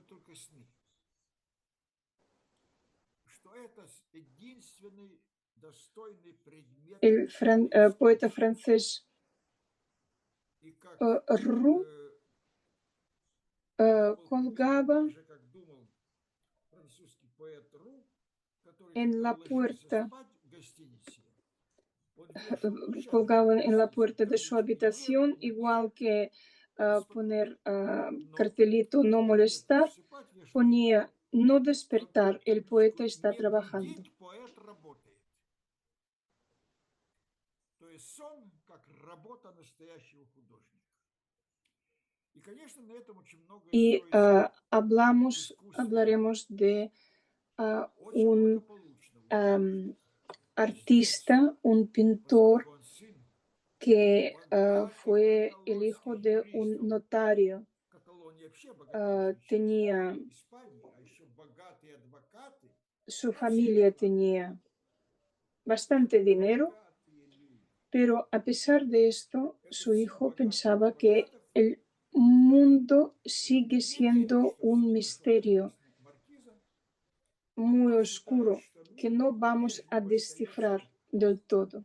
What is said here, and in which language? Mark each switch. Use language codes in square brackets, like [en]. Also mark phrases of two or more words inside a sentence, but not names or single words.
[es] El poeta francés Roux colgaba en la puerta colgado en la puerta de su habitación, igual que poner cartelito no molestar, ponía no despertar, el poeta está trabajando. [ru] Поэт работает. То есть сон как работа настоящего художника. И, конечно, на этом очень много [es] Y hablaremos de un artista, un pintor que fue el hijo de un notario. Tenía, su familia tenía bastante dinero, pero a pesar de esto, su hijo pensaba que el mundo sigue siendo un misterio muy oscuro que no vamos a descifrar del todo.